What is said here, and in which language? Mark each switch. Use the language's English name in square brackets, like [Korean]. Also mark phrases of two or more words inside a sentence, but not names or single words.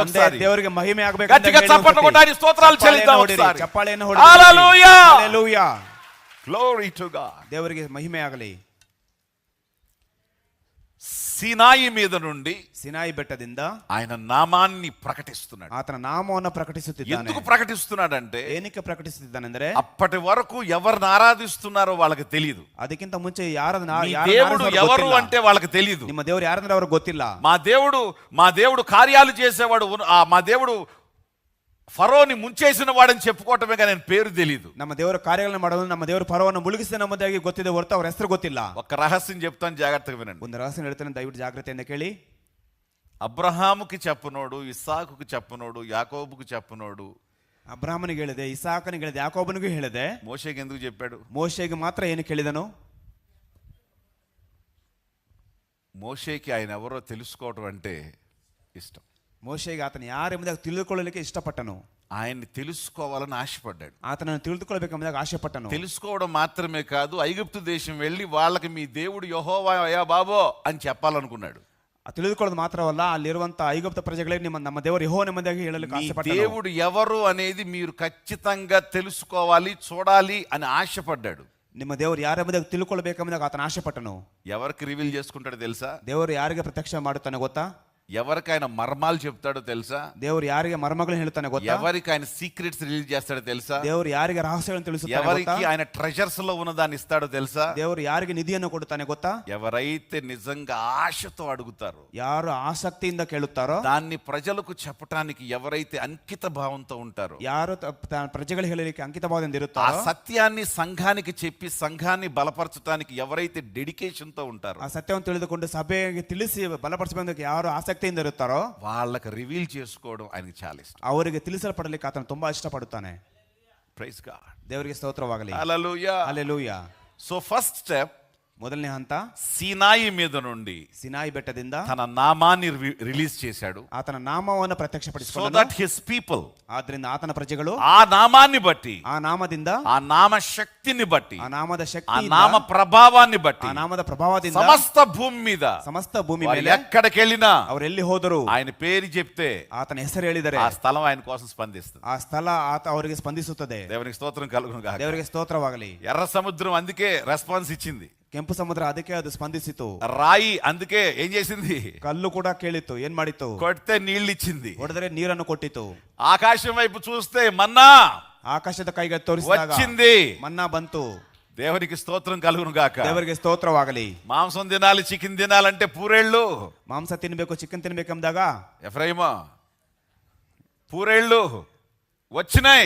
[Kannada] ತಂದೆ ದೇವರಿಗೆ ದೇವರಿಗೆ ಮಹಿಮೆ ಆಗಬೇಕು [Telugu] గట్టిగా చప్పట్లు కొట్టి ఆయన స్తోత్రాలు చెల్లిద్దాం ఒకసారి. [Kannada] ಚಪ್ಪಾಳೆಯನ್ನು [Telugu] హల్లెలూయా. హల్లెలూయా. [English] Glory to God. [Kannada] ದೇವರಿಗೆ ಮಹಿಮೆ ಆಗಲಿ. [Telugu] సీనాయి మీద నుండి [Kannada] సినాయి ಬೆಟ್ಟದಿಂದ [Telugu] ఆయన నామాన్ని ప్రకటిస్తున్నాడు. [Kannada] ಆತನ ನಾಮವನ್ನು ಪ್ರಕಟಿಸುತ್ತಿದ್ದಾನೆ. [Telugu] ఎందుకు ప్రకటిస్తున్నాడంటే [Kannada] ಏನಕ್ಕೆ ಪ್ರಕಟಿಸುತ್ತಿದ್ದಾನೆಂದ್ರೆ [Telugu] అప్పటి వరకు ఎవరిని ఆరాధిస్తున్నారో వాళ్ళకి తెలియదు. [Kannada] ಅದಕ್ಕಿಂತ ಮುಂಚೆ ಯಾರನ್ನ [Telugu] మీ దేవుడు ఎవరు అంటే వాళ్ళకి తెలియదు. [Kannada] ನಿಮ್ಮ ದೇವರು ಯಾರಂದ್ರೆ ಅವ್ರಿಗೆ ಗೊತ್ತಿಲ್ಲ. [Telugu] మా దేవుడు కార్యాలు చేసేవాడు, మా దేవుడు ఫరోని ముంచేసిన వాడని చెప్పుకోవటమే కానీ పేరు తెలియదు. [Kannada] ನಮ್ಮ ದೇವರ ಕಾರ್ಯಗಳನ್ನು ಮಾಡೋದು, ನಮ್ಮ ದೇವರು ಫರೋವನ್ನು ಮುಳುಗಿಸಿದ ನಮ್ಮದಾಗಿ ಗೊತ್ತಿದೆ ಹೊರತು ಅವ್ರ ಹೆಸರು ಗೊತ್ತಿಲ್ಲ. [Telugu] ఒక రహస్యం చెప్తాను, జాగ్రత్తగా వినండి. [Kannada] ಒಂದು ರಹಸ್ಯ ಹೇಳ್ತಾನೆ, ದಯವಿಟ್ಟು ಜಾಗ್ರತೆಯಿಂದ ಕೇಳಿ. [Telugu] అబ్రహాముకి చెప్పనోడు, ఇస్సాకుకి చెప్పనోడు, యాకోబుకి చెప్పనోడు. [Kannada] ಅಬ್ರಹಾಮನಿಗೆ ಹೇಳಿದೆ, ಇಸಾಕನಿಗೆ ಹೇಳಿದೆ, ಯಾಕೋಬನಿಗೂ ಹೇಳಿದೆ. [Telugu] మోషేకి ఎందుకు చెప్పాడు? [Kannada] ಮೋಶೆಗೆ ಮಾತ್ರ ಏನು ಕೇಳಿದನು? [Telugu] మోషేకి ఆయన ఎవరో తెలుసుకోవటం అంటే ఇష్టం. [Kannada] ಮೋಶೆಗೆ ಆತನ ಯಾರೆಂಬುದಾಗಿ ತಿಳಿದುಕೊಳ್ಳಲಿಕ್ಕೆ ಇಷ್ಟಪಟ್ಟನು. [Telugu] ఆయన్ని తెలుసుకోవాలని ఆశపడ్డాడు. [Kannada] ಆತನನ್ನು ತಿಳಿದುಕೊಳ್ಳಬೇಕೆಂಬುದಾಗಿ ಆಶೆಪಟ್ಟನು. [Telugu] తెలుసుకోవడం మాత్రమే కాదు, ఐగుప్తు దేశం వెళ్ళి వాళ్ళకి మీ దేవుడు యెహోవా అయ్యా బాబో అని చెప్పాలనుకున్నాడు. [Kannada] ತಿಳಿದುಕೊಳ್ಳೋದು ಮಾತ್ರವಲ್ಲ, ಅಲ್ಲಿರುವಂತ ಐಗುಪ್ತ ಪ್ರಜೆಗಳಿಗೆ ನಮ್ಮ ದೇವರು ಯೆಹೋವನ ಎಂಬುದಾಗಿ ಹೇಳಲಿಕ್ಕೆ ಆಶೆಪಟ್ಟನು. [Telugu] దేవుడు ఎవరు అనేది మీరు ఖచ్చితంగా తెలుసుకోవాలి, చూడాలి అని ఆశపడ్డాడు. [Kannada] ನಿಮ್ಮ ದೇವರು ಯಾರೆಂಬುದಾಗಿ ತಿಳ್ಕೊಳ್ಬೇಕೆಂಬುದಾಗಿ ಆತನ ಆಶೆಪಟ್ಟನು. [Telugu] ఎవరికి రివీల్ చేసుకుంటాడో తెలుసా? [Kannada] ದೇವರು ಯಾರಿಗೆ ಪ್ರತ್ಯಕ್ಷ ಮಾಡುತ್ತಾನೆ ಗೊತ್ತಾ? [Telugu] ఎవరికి ఆయన మర్మాలు చెప్తాడో తెలుసా? [Kannada] ದೇವರು ಯಾರಿಗೆ ಮರ್ಮಗಳನ್ನು ಹೇಳ್ತಾನೆ ಗೊತ್ತಾ? [Telugu] ఎవరికి ఆయన [English] secrets release [Telugu] చేస్తాడో తెలుసా? [Kannada] ದೇವರು ಯಾರಿಗೆ ರಹಸ್ಯಗಳನ್ನು ತಿಳಿಸುತ್ತಾನೆ ಗೊತ್ತಾ? [Telugu] ఎవరికి ఆయన ట్రెజర్స్ లో ఉన్నదాన్ని ఇస్తాడో తెలుసా? [Kannada] ದೇವರು ಯಾರಿಗೆ ನಿಧಿಯನ್ನು ಕೊಡುತ್ತಾನೆ ಗೊತ್ತಾ? [Telugu] ఎవరైతే నిజంగా ఆశతో అడుగుతారో, [Kannada] ಯಾರು ಆಸಕ್ತಿಯಿಂದ ಕೇಳುತ್ತಾರೋ, [Telugu] దాన్ని ప్రజలకు చెప్పడానికి ఎవరైతే అంకిత భావంతో ఉంటారో, [Kannada] ಯಾರು ಪ್ರಜೆಗಳು ಹೇಳಲಿಕ್ಕೆ ಅಂಕಿತ ಭಾವದಿಂದ [Telugu] ఆ [Kannada] ಇರುತ್ತಾರೋ, [Telugu] సత్యాన్ని సంఘానికి చెప్పి సంఘాన్ని బలపరచడానికి ఎవరైతే డెడికేషన్ తో ఉంటారో, [Kannada] ಆ ಸತ್ಯವನ್ನು ತಿಳಿದುಕೊಂಡು ಸಭೆಗೆ ತಿಳಿಸಿ ಬಲಪಡಿಸಬೇಕು ಯಾರು ಆಸಕ್ತಿಯಿಂದ ಇರುತ್ತಾರೋ, [Telugu] వాళ్ళకి రివీల్ చేసుకోవడం ఆయనకి చాలా ఇష్టం. [Kannada] ಅವರಿಗೆ ತಿಳಿಸಲ್ಪಡಲಿಕ್ಕೆ ಆತನು ತುಂಬಾ ಇಷ್ಟಪಡುತ್ತಾನೆ. [English] Praise God. [Kannada] ದೇವರಿಗೆ ಸ್ತೋತ್ರವಾಗಲಿ. [Telugu] హల్లెలూయా. [Kannada] ಹಲ್ಲೆಲೂಯಾ. [English] So first step, [Kannada] ಮೊದಲನೇ ಹಂತ, [Telugu] సీనాయి మీద నుండి [Kannada] ಸಿನಾಯಿ ಬೆಟ್ಟದಿಂದ [Telugu] తన నామాన్ని రిలీజ్ చేశాడు. [Kannada] ಆತನ ನಾಮವನ್ನು [Telugu] సో [Kannada] ಪ್ರತ್ಯಕ್ಷಪಡಿಸಿಕೊಂಡನು. [English] That his people, [Kannada] ಆದ್ರಿಂದ ಆತನ ಪ್ರಜೆಗಳು [Telugu] ఆ నామాన్ని బట్టి, [Kannada] ಆ ನಾಮದಿಂದ, [Telugu] ఆ నామ శక్తిని బట్టి, [Kannada] ಆ ನಾಮದ [Telugu] ఆ [Kannada] ಶಕ್ತಿಯಿಂದ, [Telugu] నామ ప్రభావాన్ని బట్టి [Kannada] ಆ ನಾಮದ ಪ್ರಭಾವದಿಂದ [Telugu] సమస్త భూమి మీద [Kannada] ಸಮಸ್ತ ಭೂಮಿ [Telugu] వాళ్ళు [Kannada] ಮೇಲೆ [Telugu] ఎక్కడికి వెళ్ళినా [Kannada] ಅವರೆಲ್ಲಿ ಹೋದರು [Telugu] ఆయన పేరు చెప్తే [Kannada] ಆತನ ಹೆಸರು ಹೇಳಿದರೆ [Telugu] ఆ స్థలం ఆయన కోసం స్పందిస్తుంది. [Kannada] ಆ ಸ್ಥಳ ಆತ ಅವರಿಗೆ ಸ್ಪಂದಿಸುತ್ತದೆ. [Telugu] దేవునికి స్తోత్రం కలుగును గాక. [Kannada] ದೇವರಿಗೆ ಸ್ತೋತ್ರವಾಗಲಿ. [Telugu] ఎర్ర సముద్రం అందుకే రెస్పాన్స్ ఇచ్చింది. [Kannada] ಕೆಂಪು ಸಮುದ್ರ ಅದಕ್ಕೆ ಅದು ಸ್ಪಂದಿಸಿತು. [Telugu] రాయి అందుకే ఏం చేసింది? [Kannada] ಕಲ್ಲು ಕೂಡ ಕೇಳಿತು, ಏನ್ ಮಾಡಿತು? [Telugu] కొడితే నీళ్ళు ఇచ్చింది. [Kannada] ಹೊಡೆದರೆ ನೀರನ್ನು ಕೊಟ್ಟಿತು. [Telugu] ఆకాశం వైపు చూస్తే మన్నా [Kannada] ಆಕಾಶದ ಕೈಗೆ ತೋರಿಸಿದಾಗ [Telugu] వచ్చింది. [Kannada] ಮನ್ನಾ ಬಂತು. [Telugu] దేవునికి స్తోత్రం కలుగును గాక. [Kannada] ದೇವರಿಗೆ ಸ್ತೋತ್ರವಾಗಲಿ. [Telugu] మాంసం తినాలి, చికెన్ తినాలంటే పూరేళ్ళు, [Kannada] ಮಾಂಸ ತಿನ್ಬೇಕು, ಚಿಕನ್ ತಿನ್ಬೇಕೆಂದಾಗ [Telugu] ఎఫ్రైమ పూరేళ్ళు వచ్చినాయి.